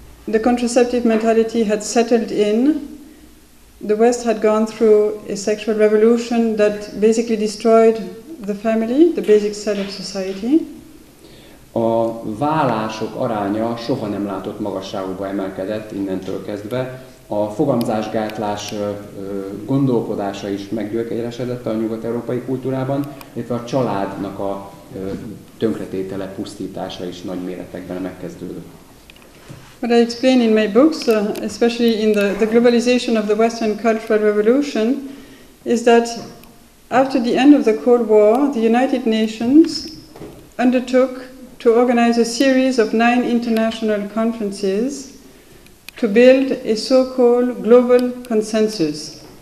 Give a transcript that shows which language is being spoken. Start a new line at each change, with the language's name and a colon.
English: The contraceptive mentality had settled in. The West had gone through a sexual revolution that basically destroyed the family, the basic cell of society.
Hungarian: A vállások aránya soha nem látott magasságokba emelkedett innentől kezdve. A fogamzásgátlás gondolkodása is meggyökeresedett a nyugat-európai kultúrában, illetve a családnak a tönkretétele, pusztítása is nagy méretekben megkezdődött.
English: What I explain in my books, especially in the globalization of the Western Cultural Revolution, is that after the end of the Cold War, the United Nations undertook to organize a series of 9 international conferences to build a so-called global consensus.